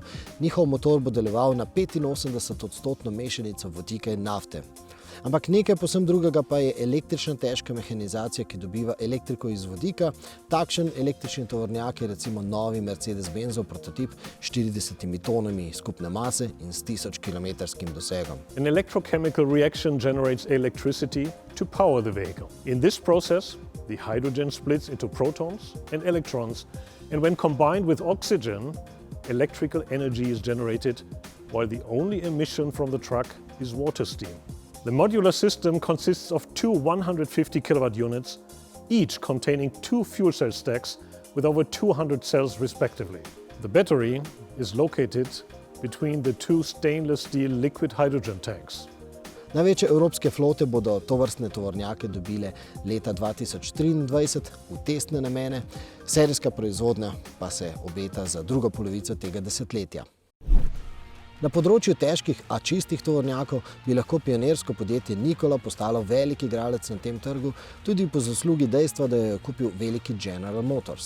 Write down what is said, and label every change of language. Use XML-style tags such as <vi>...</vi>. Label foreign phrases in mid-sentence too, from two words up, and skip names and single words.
<sl>Njihov motor bo deloval na 85% mešanico vodika in nafte. Ampak nekaj povsem drugega pa je električna težka mehanizacija, ki dobiva elektriko iz vodika. Takšen električni tovornjak je recimo novi Mercedes-Benzov prototip s 40 tonami skupne mase in s 1000 kilometrskim dosegom.</sl> <en>An electrochemical reaction generates electricity to power the vehicle. In this process, the hydrogen splits into protons and electrons, and when combined with oxygen, electrical energy is generated, while the only emission from the truck is water steam. The modular system consists of two 150 kilowatt units, each containing two fuel cell stacks with over 200 cells respectively. The battery is located between the two stainless steel liquid hydrogen tanks.</en> <sl>Največje evropske flote bodo tovrstne tovornjake dobile leta 2023 v testne namene, serijska proizvodnja pa se obeta za drugo polovico tega desetletja. Na področju težkih, a čistih tovornjakov bi lahko pionirsko podjetje Nikola postalo velik igralec na tem trgu, tudi po zaslugi dejstva, da jo je kupil veliki General Motors.</sl>